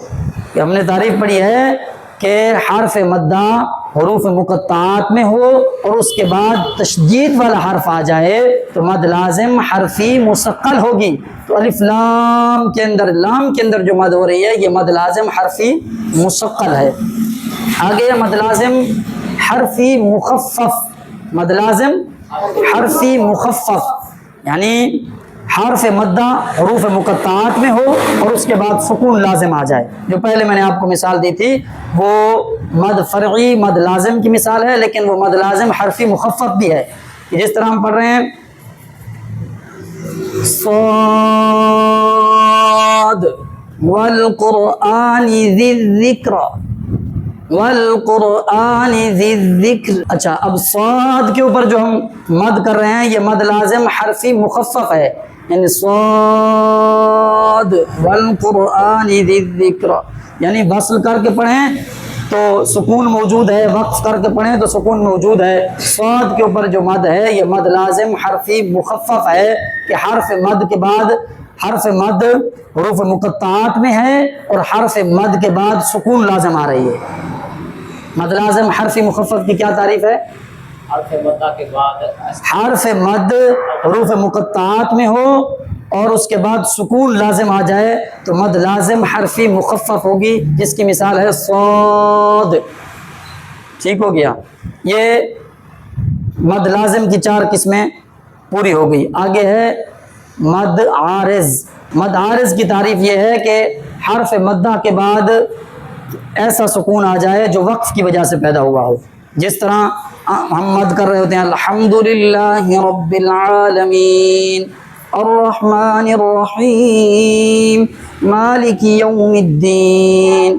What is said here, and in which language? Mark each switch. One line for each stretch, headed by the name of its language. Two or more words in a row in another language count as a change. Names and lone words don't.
Urdu: کہ ہم نے تعریف پڑھی ہے کہ حرف مدہ حروف مقطعات میں ہو اور اس کے بعد تشدید والا حرف آ جائے تو مد لازم حرفی مثقل ہوگی۔ تو الف لام کے اندر، لام کے اندر جو مد ہو رہی ہے یہ مد لازم حرفی مثقل ہے۔ آگے مد لازم حرفی مخفف، مد لازم حرفی مخفف یعنی حرف مدہ حروف مقطعات میں ہو اور اس کے بعد سکون لازم آ جائے۔ جو پہلے میں نے آپ کو مثال دی تھی وہ مد فرعی مد لازم کی مثال ہے، لیکن وہ مد لازم حرفی مخفف بھی ہے، جس طرح ہم پڑھ رہے ہیں
Arabic: صاد والقرآن ذی الذکر، والقرآن ذی الذکر۔
Urdu: اچھا، اب صاد کے اوپر جو ہم مد کر رہے ہیں یہ مد لازم حرفی مخفف ہے، یعنی
Arabic: صاد والقرآن ذی الذکر،
Urdu: یعنی وصل کر کے پڑھیں تو سکون موجود ہے، وقف کر کے پڑھیں تو سکون موجود ہے۔ صاد کے اوپر جو مد ہے یہ مد لازم حرفی مخفف ہے، کہ حرف مد کے بعد، حرف مد حروف مقطعات میں ہے اور حرف مد کے بعد سکون لازم آ رہی ہے۔ مد لازم حرفی مخفف کی کیا تعریف ہے؟ حرف مدہ کے بعد حرف مد حروف مقطعات میں ہو اور اس کے بعد سکون لازم آ جائے تو مد لازم حرفی مخفف ہوگی، جس کی مثال ہے صاد۔ ٹھیک ہو گیا، یہ مد لازم کی 4 قسمیں پوری ہو گئی۔ آگے ہے مد عارض۔ مد عارض کی تعریف یہ ہے کہ حرف مدہ کے بعد ایسا سکون آ جائے جو وقف کی وجہ سے پیدا ہوا ہو، جس طرح ہم مد کر رہے ہوتے ہیں
Arabic: الحمدللہ رب العالمین الرحمن الرحیم مالک یوم الدین۔